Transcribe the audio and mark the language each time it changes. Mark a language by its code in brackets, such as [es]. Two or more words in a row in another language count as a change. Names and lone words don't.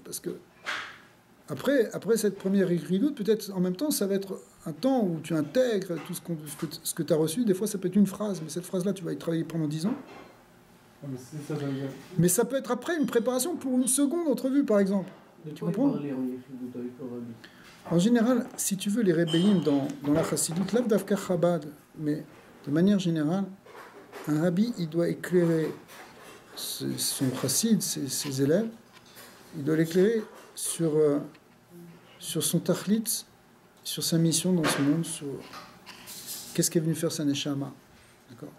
[fr] Parce que après cette première écriture, peut-être en même temps, ça va être un temps où tu intègres tout ce que tu as reçu. Des fois, ça peut être une phrase. Mais cette phrase-là, tu vas y travailler pendant 10 ans. Mais ça peut être après une préparation pour une seconde entrevue, par exemple. Tu comprends? En général, si tu veux, les rébellions dans la chassidut, [he] לאו דווקא חב״ד, [fr] mais de manière générale, un rabbi, il doit éclairer son chassid, ses élèves, il doit l'éclairer sur son tachlit, sur sa mission dans ce monde, sur qu'est-ce qu'est venu faire sa neshama.